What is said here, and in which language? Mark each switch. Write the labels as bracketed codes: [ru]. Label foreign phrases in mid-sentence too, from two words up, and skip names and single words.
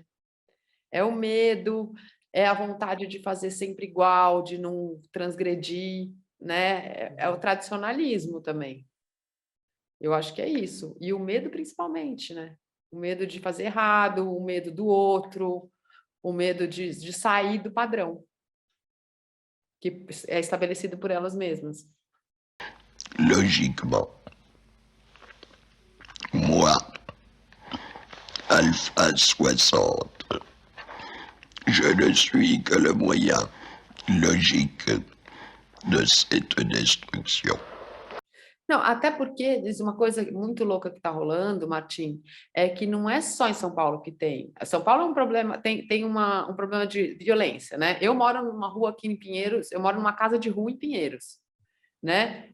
[pt] É o medo, é a vontade de fazer sempre igual, de não transgredir, né? É o tradicionalismo também. Eu acho que é isso. E o medo principalmente, né? O medo de fazer errado, o medo do outro, o medo de sair do padrão que é estabelecido por elas mesmas. [fr] Logiquement, moi, Alpha 60, je ne suis que le moyen logique de cette destruction. [pt] Não, até porque diz uma coisa muito louca que está rolando, Martim, é que não é só em São Paulo que tem. São Paulo é um problema, tem um problema de violência, né? Eu moro numa rua aqui em Pinheiros, eu moro numa casa de rua em Pinheiros, né?